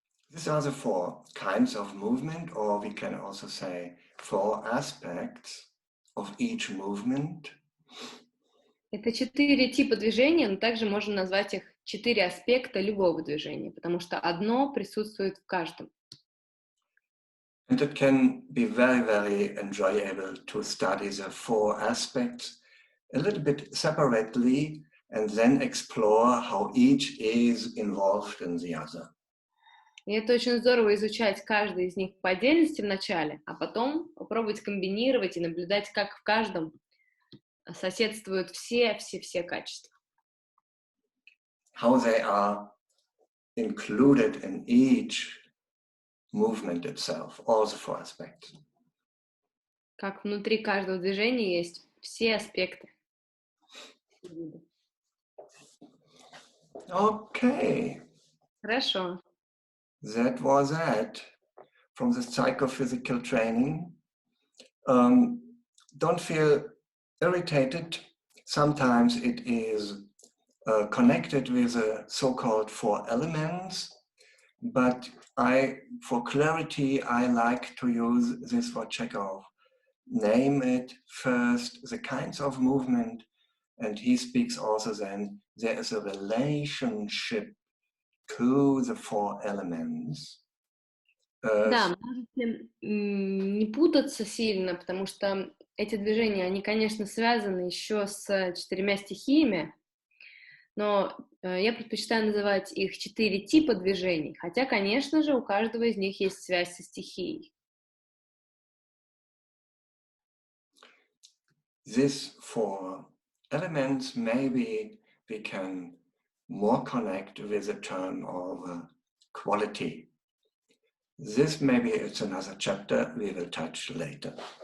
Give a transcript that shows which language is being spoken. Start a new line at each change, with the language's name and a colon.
English: These are the four kinds of movement, or we can also say four aspects of each movement.
Russian: Это 4 типа движения, но также можно назвать их 4 аспекта любого движения, потому что одно присутствует в каждом.
English: And it can be very, very enjoyable to study the four aspects a little bit separately and then explore how each is involved in the other.
Russian: И это очень здорово изучать каждый из них по отдельности вначале, а потом попробовать комбинировать и наблюдать, как в каждом соседствуют все качества.
English: How they are included in each movement itself, all the four aspects.
Russian: Как внутри каждого движения есть все аспекты.
English: Okay.
Russian: Хорошо.
English: That was that from the psychophysical training. Don't feel irritated. Sometimes it is connected with the so-called four elements, but for clarity, I like to use this what Chekhov. Name it first, the kinds of movement, and he speaks also then there is a relationship to the four elements.
Russian: Да, можете не путаться сильно, потому что эти движения, они, конечно, связаны еще с 4 стихиями, но я предпочитаю называть их 4 типа движений, хотя, конечно же, у каждого из них есть связь со стихией.
English: These four elements, maybe we can more connect with the term of quality. This maybe it's another chapter we will touch later.